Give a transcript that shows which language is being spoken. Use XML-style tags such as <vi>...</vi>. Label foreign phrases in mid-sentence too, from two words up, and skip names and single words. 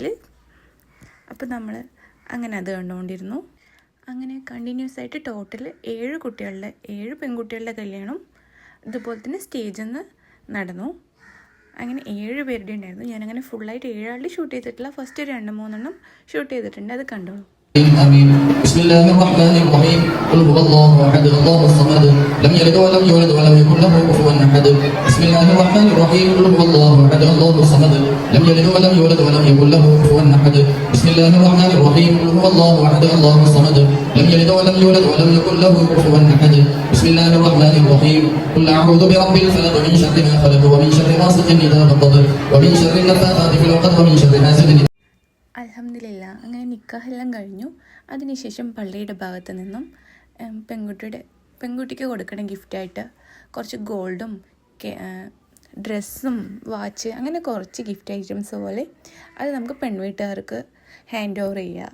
<ml>അപ്പം നമ്മൾ അങ്ങനെ അത് കണ്ടുകൊണ്ടിരുന്നു. അങ്ങനെ കണ്ടിന്യൂസ് ആയിട്ട് ടോട്ടൽ 7 പെൺകുട്ടികളുടെ കല്യാണം ഇതുപോലെ തന്നെ സ്റ്റേജിൽ നിന്ന് നടന്നു. അങ്ങനെ 7 പേരുടെ ഉണ്ടായിരുന്നു. ഞാനങ്ങനെ ഫുള്ളായിട്ട് 7 ആളുടെ ഷൂട്ട് ചെയ്തിട്ടില്ല. ഫസ്റ്റ് 2-3 ഷൂട്ട് ചെയ്തിട്ടുണ്ട്. അത് കണ്ടോളൂ.</ml> <ar>آمين. بسم الله الرحمن الرحيم. قل هو الله أحد الله الصمد لم يلد ولم يولد ولم يكن له كفوا أحد. بسم الله الرحمن الرحيم. قل هو الله أحد الله الصمد لم يلد ولم يولد ولم يكن له كفوا أحد. بسم الله الرحمن الرحيم. قل هو الله أحد الله الصمد لم يلد ولم يولد ولم يكن له كفوا أحد. بسم الله الرحمن الرحيم. قل أعوذ برب الفلق من شر ما خلق ومن شر غاسق إذا وقب ومن شر النفاثات في العقد ومن شر حاسد.</ar> <ml>അൽഹംദുലില്ലാ, അങ്ങനെ നിക്കാഹെല്ലാം കഴിഞ്ഞു. അതിനുശേഷം പള്ളിയുടെ ഭാഗത്ത് നിന്നും പെൺകുട്ടിക്ക് കൊടുക്കണ ഗിഫ്റ്റായിട്ട് കുറച്ച് ഗോൾഡും ഡ്രസ്സും വാച്ച് അങ്ങനെ കുറച്ച്</ml> <en>gift items</en> <ml>പോലെ അത് നമുക്ക് പെൺവീട്ടുകാർക്ക്</ml> <en>hand over</en> <ml>ചെയ്യുക.</ml>